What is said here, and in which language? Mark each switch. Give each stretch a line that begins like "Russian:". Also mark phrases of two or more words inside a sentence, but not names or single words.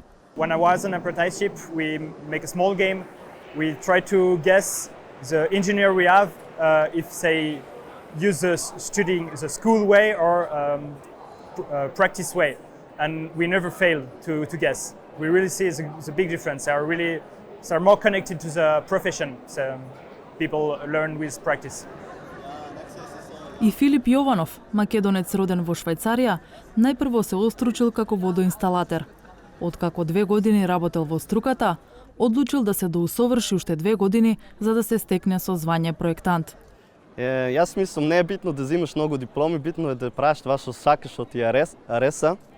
English: When I was an apprenticeship, we make a small game. We try to guess the engineer we have, if they use studying the school way or practice way. And we never fail to guess. We really see the big difference. They are more connected to the profession. So people learn with practice.
Macedonian: И Филип Јованов, македонец роден во Швајцарија, најпрво се остручил како водоинсталатер. Откако 2 години работел во струката, одлучил да се доусоврши уште 2 години за да се стекне со звање проектант. Јас мислам не е битно да взимаш многу дипломи, битно е да правиш това што сакаш, што ти ареса.